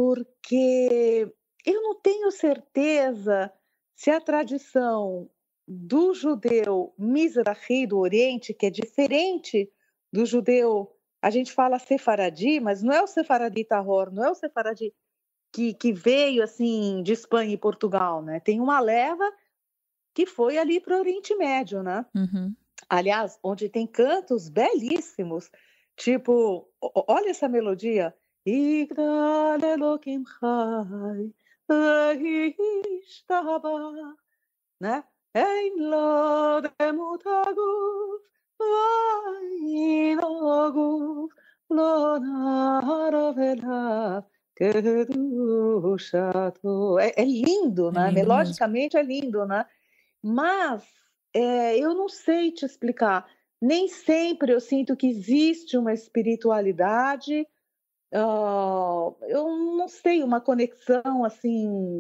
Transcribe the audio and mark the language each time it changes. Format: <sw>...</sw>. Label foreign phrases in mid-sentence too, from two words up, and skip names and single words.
<pt>Porque eu não tenho certeza se a tradição do judeu Mizrahi, do Oriente, que é diferente do judeu, a gente fala sefaradi, mas não é o sefaradi tahor, não é o sefaradi que veio assim de Espanha e Portugal, né? Tem uma leva que foi ali para o Oriente Médio, né? Uhum. Aliás, onde tem cantos belíssimos, tipo, olha essa melodia.</pt> <he>יגדל אלקים חי, וישתבח, né? אין לו דמות הגוף, ואין הגוף, לא נערוך אליו, קדושתו.</he> <pt>É lindo, É né? lindo mesmo. Melodicamente é lindo, né? Mas eu não sei te explicar. Nem sempre eu sinto que existe uma espiritualidade. Eu não sei, uma conexão assim.</pt>